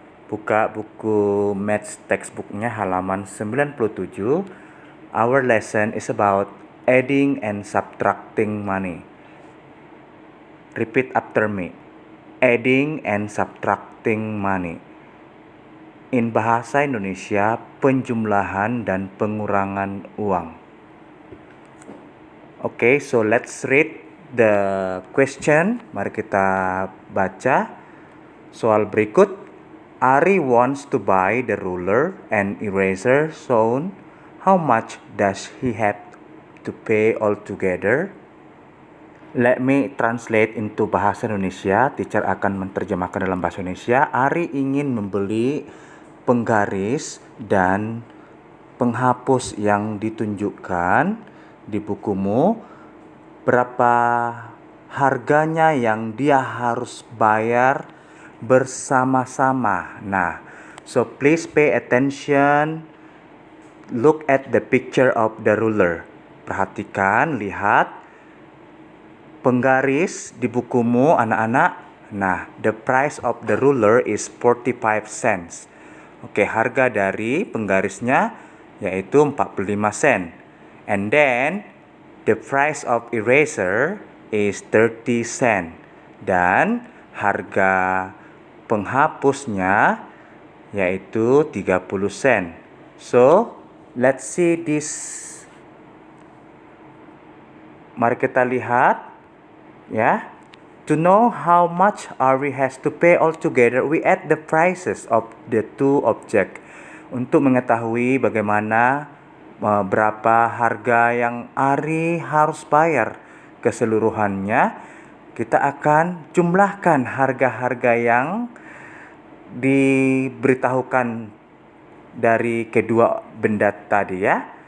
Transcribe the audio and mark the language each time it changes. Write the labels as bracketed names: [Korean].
[Indonesian] Buka buku Maths textbooknya halaman 97. [English] Our lesson is about adding and subtracting money. Repeat after me. Adding and subtracting money. [Indonesian] In bahasa Indonesia, penjumlahan dan pengurangan uang. [English] Okay, so let's read the question. [Indonesian] Mari kita baca soal berikut. [English] Ari wants to buy the ruler and eraser shown. How much does he have to pay altogether? Let me translate into bahasa Indonesia. [Indonesian] Teacher akan menerjemahkan dalam bahasa Indonesia. Ari ingin membeli penggaris dan penghapus yang ditunjukkan di bukumu. Berapa harganya yang dia harus bayar bersama-sama. [English] Nah, so please pay attention. Look at the picture of the ruler. [Indonesian] Perhatikan, lihat penggaris di bukumu anak-anak. [English] Nah, the price of the ruler is 45 cents. [Indonesian] Oke, harga dari penggarisnya yaitu 45 sen. [English] And then the price of eraser is 30 cent. [Indonesian] Dan harga penghapusnya yaitu 30 sen. [English] So, let's see this. [Indonesian] Mari kita lihat ya. [English] To know how much Ari has to pay altogether, we add the prices of the two objects. [Indonesian] Untuk mengetahui bagaimana berapa harga yang Ari harus bayar keseluruhannya, kita akan jumlahkan harga-harga yang diberitahukan dari kedua benda tadi ya.